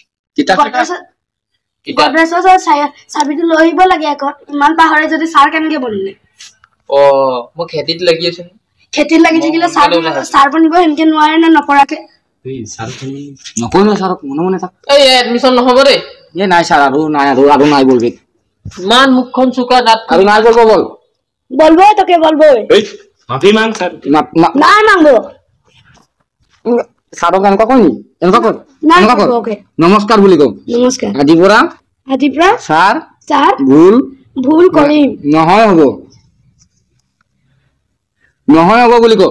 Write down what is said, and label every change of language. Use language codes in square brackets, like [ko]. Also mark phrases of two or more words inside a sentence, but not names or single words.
[as] চাবিটো লৈ আহিব লাগে আকৌ ইমান পাহৰে যদি ছাৰ কেনেকে বনিলে মই খেতিত লাগি আছো খেতিত লাগি থাকিলে ছাৰ বনিব সেনেকে নোৱাৰে নে নপৰাকে নকয় না ছাৰক মনে মনে থাক এই এডমিশ্যন নহ'ব দেই নাই ছাৰ আৰু নাই বলবি ইমান মুখখন চুকা দাঁত আৰু নাই বলবো [bn] বলবো তোকে বলবো [hi] माफ़ी माँग স্যার [as] নাই মাংবো ছাৰক এনেকুৱা কয় নি এনেকুৱা কয় নমস্কাৰ বুলি কওঁ নমস্কাৰ আজিৰ পৰা ছাৰ ভুল কৰিম নহয় হ'ব বুলি কওঁ